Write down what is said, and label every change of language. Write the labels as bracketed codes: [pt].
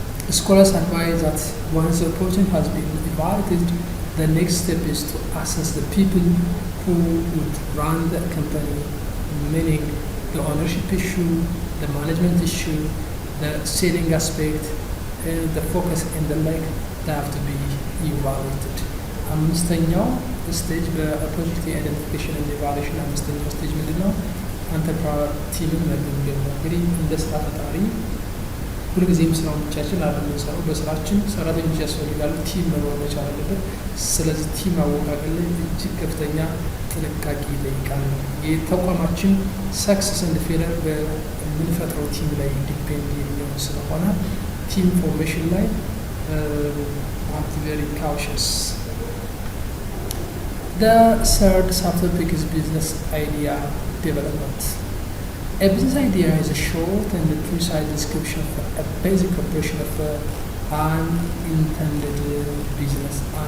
[en] Scholars advise that once the opportunity has been evaluated, the next step is to assess the people who would run the company, meaning the ownership issue, the management issue, the selling aspect, the focus and the like, they have to be evaluated. [am] አምስተኛው ስቴጅ በኦፖርቹኒቲ አይደንቲፊኬሽን እና ኢቫሉዌሽን አምስተኛው ስቴጅ ምንድነው? አንተርፕረነር ቲምን መገምገም ነው። እንግዲህ እንደ ስራ ፈጣሪ ሁልጊዜም ስራዎቻችን የምንሰራው በስራችን ሰራተኞች ያስፈልጋሉ፣ ቲም መኖር መቻል አለበት። ስለዚህ ቲም አወቃቀር ላይ እጅግ ከፍተኛ ጥንቃቄ ይጠይቃል። የተቋማችን ሰክሰስ ኤንድ ፌለር በምንፈጥረው ቲም ላይ ዲፔንድ የሚሆን ስለሆነ ቲም ፎርሜሽን ላይ [en] have to be very cautious. The third subtopic is business idea development. A business idea is a short and precise description of a basic operation of an intended business.